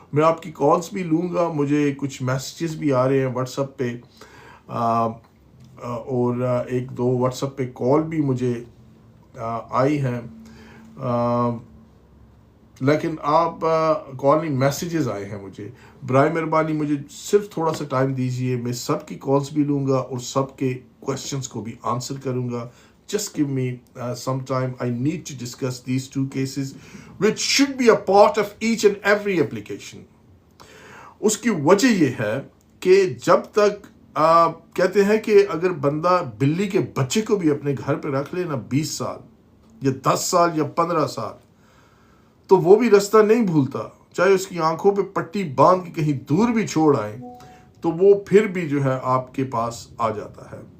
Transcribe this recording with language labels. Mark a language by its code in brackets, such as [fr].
[ur] میں آپ کی کالز بھی لوں گا، مجھے کچھ میسیجز بھی آ رہے ہیں واٹس ایپ پہ، اور ایک دو واٹس ایپ پہ کال بھی مجھے آئی ہیں، لیکن آپ کال نہیں میسیجز آئے ہیں مجھے. برائے مہربانی مجھے صرف تھوڑا سا ٹائم دیجئے، میں سب کی کالز بھی لوں گا اور سب کے کویسچنز کو بھی آنسر کروں گا. [en] Just give me some time. I need to discuss these two cases which should be a part of each and every application. [ur] اس کی وجہ یہ ہے کہ جب تک کہتے ہیں کہ اگر بندہ بلی کے بچے کو بھی اپنے گھر پہ رکھ لے نا 20 سال یا 10 سال یا 15 سال، تو وہ بھی رستہ نہیں بھولتا. چاہے اس کی آنکھوں پہ پٹی باندھ کے کہیں دور بھی چھوڑ آئیں تو وہ پھر بھی جو ہے آپ کے پاس آ جاتا ہے.